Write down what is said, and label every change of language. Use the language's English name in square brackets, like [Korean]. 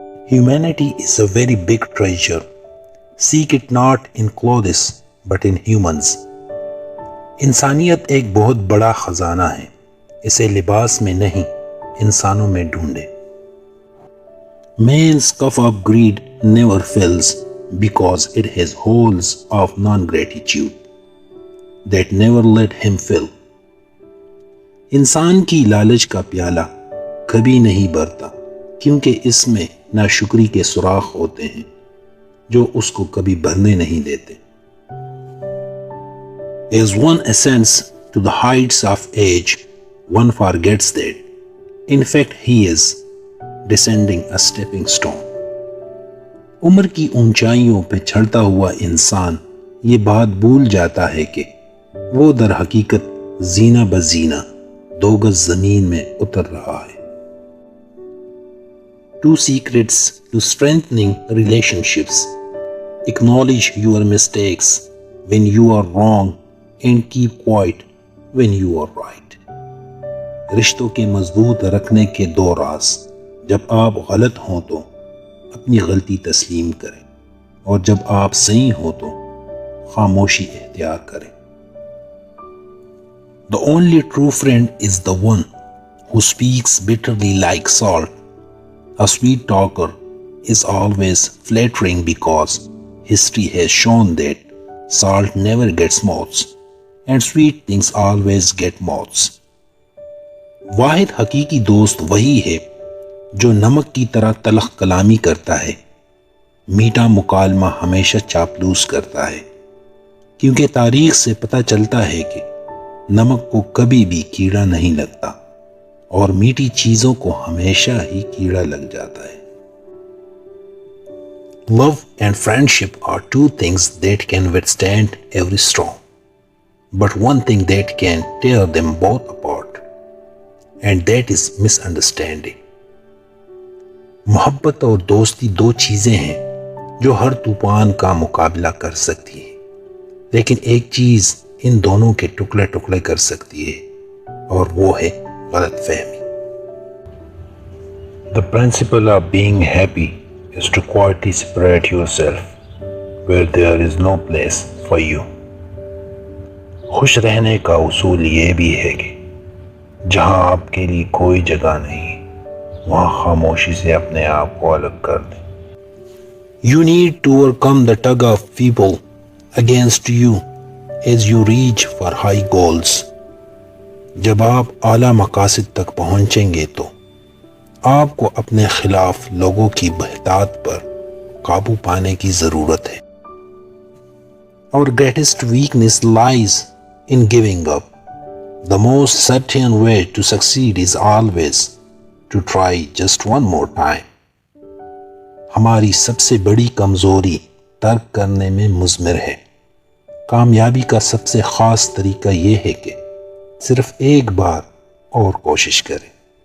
[English] Humanity is a very big treasure. Seek it not in clothes but in humans. [Urdu] انسانیت ایک بہت بڑا خزانہ ہے. اسے لباس میں نہیں انسانوں میں ڈھونڈے. [English] Man's cup of greed never fills because it has holes of non-gratitude that never let him fill. [Urdu] انسان کی لالچ کا پیالہ کبھی نہیں بھرتا کیونکہ اس میں ناشکری کے سوراخ ہوتے ہیں جو اس کو کبھی بھرنے نہیں دیتے. [English] As one ascends to the heights of age, one forgets that, in fact, he is descending a stepping stone. [Urdu] عمر کی اونچائیوں پہ چڑھتا ہوا انسان یہ بات بھول جاتا ہے کہ وہ در حقیقت زینہ بزینہ 2 گز زمین میں اتر رہا ہے. [English] 2 secrets to strengthening relationships. Acknowledge your mistakes when you are wrong and keep quiet when you are right. [Urdu] رشتوں کے مضبوط رکھنے کے 2 راز. جب آپ غلط ہوں تو اپنی غلطی تسلیم کریں اور جب آپ صحیح ہوں تو خاموشی اختیار کریں. [English] The only true friend is the one who speaks bitterly like salt. A sweet talker is always flattering because history has shown that salt never gets mouths and sweet things always get mouths. [Urdu] واحد حقیقی دوست وہی ہے جو نمک کی طرح تلخ کلامی کرتا ہے. میٹھا مکالمہ ہمیشہ چاپلوس کرتا ہے کیونکہ تاریخ سے پتہ چلتا ہے کہ نمک کو کبھی بھی کیڑا نہیں لگتا اور میٹھی چیزوں کو ہمیشہ ہی کیڑا لگ جاتا ہے. [English] Love and friendship are 2 things that can withstand every storm, but one thing that can tear them both apart, and that is misunderstanding. [Urdu] محبت اور دوستی 2 چیزیں ہیں جو ہر طوفان کا مقابلہ کر سکتی ہیں، لیکن ایک چیز ان دونوں کے ٹکڑے ٹکڑے کر سکتی ہے اور وہ ہے غلط فہمی. [English] The principle of being happy is to quietly separate yourself where there is no place for you. [Urdu] خوش رہنے کا اصول یہ بھی ہے کہ جہاں آپ کے لیے کوئی جگہ نہیں وہاں خاموشی سے اپنے آپ کو الگ کر دیں. [English] You need to overcome the tug of people against you as you reach for high goals. [Urdu] جب آپ اعلیٰ مقاصد تک پہنچیں گے تو آپ کو اپنے خلاف لوگوں کی بہتات پر قابو پانے کی ضرورت ہے. [English] Our greatest weakness lies in giving up. The most certain way to succeed is always to try just one more time. [Urdu] ہماری سب سے بڑی کمزوری ترک کرنے میں مضمر ہے. کامیابی کا سب سے خاص طریقہ یہ ہے کہ صرف ایک بار اور کوشش کریں.